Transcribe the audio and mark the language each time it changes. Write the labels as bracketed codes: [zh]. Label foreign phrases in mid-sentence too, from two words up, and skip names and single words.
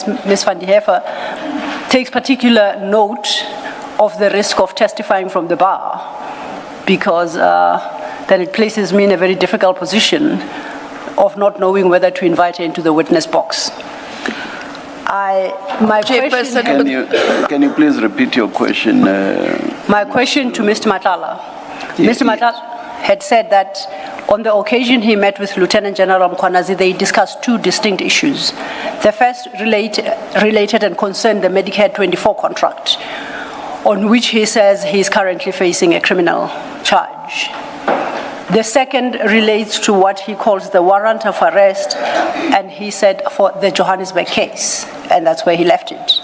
[en] Vanenhoefer takes particular note of the risk of testifying from the bar, because then it places me in a very difficult position of not knowing whether to invite her into the witness box. My question, Can you please repeat your question? My question to Mr. Matlala. Mr. Matlala had said that on the occasion he met with Lieutenant General Mkhwanazi, they discussed 2 distinct issues. The first related and concerned the Medicare24 contract, on which he says he is currently facing a criminal charge. The second relates to what he calls the warrant of arrest, and he said for the Johannesburg case, and that's where he left it.